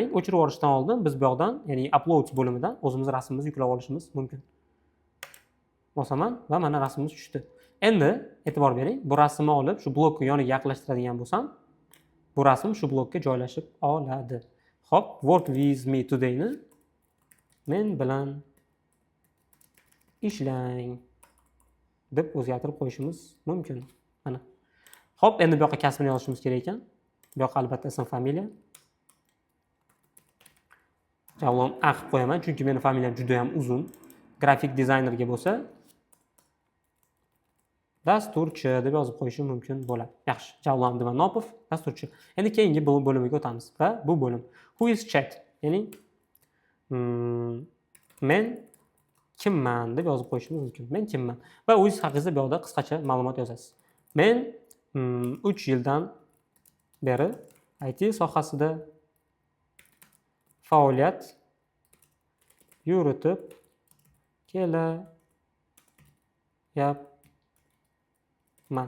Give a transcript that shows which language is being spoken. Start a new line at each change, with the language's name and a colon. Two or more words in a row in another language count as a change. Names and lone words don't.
Uzbek: O'chirib olishdan oldin biz bu yoqdan, ya'ni upload bo'limidan o'zimiz rasmimizni yuklab olishimiz mumkin. Bosaman va mana rasmimiz tushdi. Endi e'tibor bering, bu rasmni olib shu blokka yoniga yaqinlashtiradigan bo'lsam, bu rasm shu blokka joylashib oladi. Xo'p,
English: work with me today
Uzbek: ni men bilan ishlang deb o'zgartirib qo'yishimiz mumkin. Mana. Xo'p, endi bu yoqqa kasbini yozishimiz kerak ekan. Bu yoqqa albatta ism, familiya. Javlon A qilib qo'yaman, chunki mening familiyam juda ham uzun. Grafik dizaynerga bo'lsa dasturchi deb yozib qo'yishim mumkin bo'ladi. Yaxshi, Javlon Divanopov, dasturchi. Endi keyingi bo'limiga o'tamiz va bu bo'lim
English: who is chat,
Uzbek: ya'ni men kimman deb yozib qo'yishimiz mumkin. Men kimman? Va o'zingiz haqingizda bu yoqda qisqacha ma'lumot yozasiz. Men 3 yildan beri IT sohasida faoliyat yuritib kelyapman.